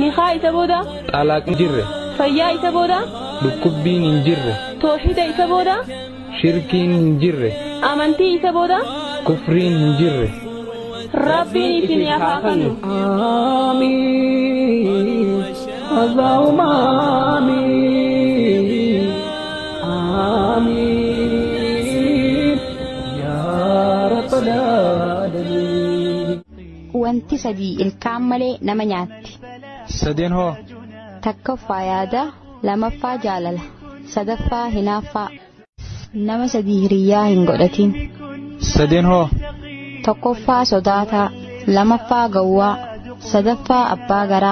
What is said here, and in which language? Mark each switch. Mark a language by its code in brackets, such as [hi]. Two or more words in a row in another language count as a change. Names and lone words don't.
[om] isa booda xalaaq hin jirre fayyaa isa booda dhukkubbiin hin jirre toohida isa booda shirkiin hin jirre amantii isa booda kufriin hin jirre. rabbiin isin haa kanu. [ar] آمين اللهم آمين آمين يا رب العالمين. [om] Wanti sadii ilkaan malee nama nyaatti. Sadeen hoo Takkaffaa yaada, lamaffaa jaalala, sadaffaa hinaaffaa. Nama sadii hiriyyaa hin godhatin. sadeen hoo Tokkoffaa sodaataa, lamaffaa gawwaa, sadaffaa abbaa garaa.